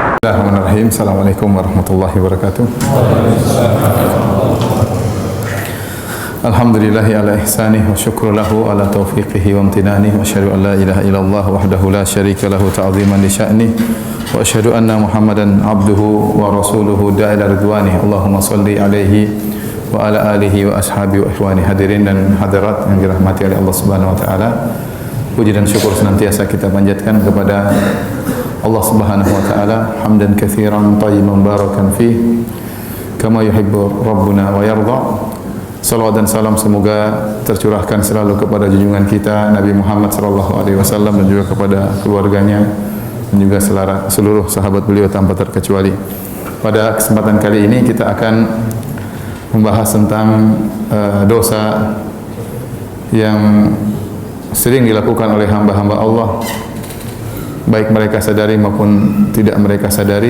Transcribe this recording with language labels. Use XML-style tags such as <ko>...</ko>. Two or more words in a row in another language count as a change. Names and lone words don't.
<ar>بسم الله الرحمن الرحيم. السلام عليكم ورحمة الله وبركاته. الحمد لله على إحسانه والشكر له على توفيقه وامتنانه وأشهد أن لا إله إلا الله وحده لا شريك له تعظيما لشأنه وأشهد أن محمدا عبده ورسوله الداعي إلى رضوانه. اللهم صل عليه وعلى آله وأصحابه وإخوانه.</ar> <id>Hadirin dan hadirat yang dirahmati oleh Allah</id> <ar>سبحانه وتعالى.</ar> <id>Puji dan syukur senantiasa kita panjatkan kepada Allah</id> <ar>سبحانه وتعالى, حمدا كثيرا طيبا مباركا فيه كما يحب ربنا ويرضى.</ar> <id>Salawat dan salam semoga tercurahkan selalu kepada junjungan kita Nabi Muhammad</id> <ar>صلى الله عليه وسلم</ar> <id>dan juga kepada keluarganya dan juga seluruh sahabat beliau tanpa terkecuali. Pada kesempatan kali ini kita akan membahas tentang dosa yang sering dilakukan oleh hamba-hamba Allah, baik mereka sadari maupun tidak mereka sadari.</id>